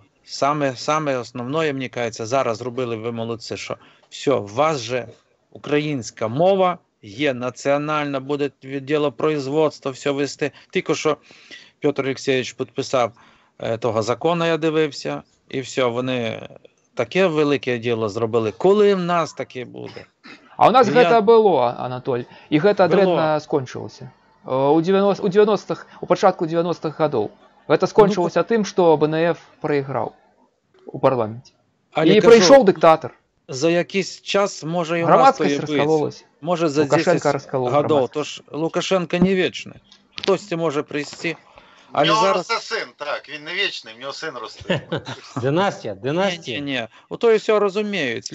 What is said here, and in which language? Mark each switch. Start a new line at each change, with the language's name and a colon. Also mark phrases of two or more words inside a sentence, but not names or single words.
Ukrainian: Саме основне, мені кажеться, зараз зробили ви молодці, що все, у вас же українська мова є національна, буде відділо производства, все вести. Тільки що Петр Олексійович підписав того закону, я дивився, і все, вони таке велике діло зробили. Коли в нас таке буде?
Belarusian: А у нас гэта было, Анатоль, і гэта дрэнна скончылася. У 90-х, у пачатку 90-х гадоў. Гэта скончылася тым, што БНФ прайграў у парламенце. І прыйшоў дыктатар.
Ukrainian: За якийсь час може і громадськість розкололась. Може за 10 годов. Тож Лукашенко не вічний. Хтось може прийти. У нього росте син, так, він не вічний, в нього син росте. Династія. Ні. Ото і все розуміють.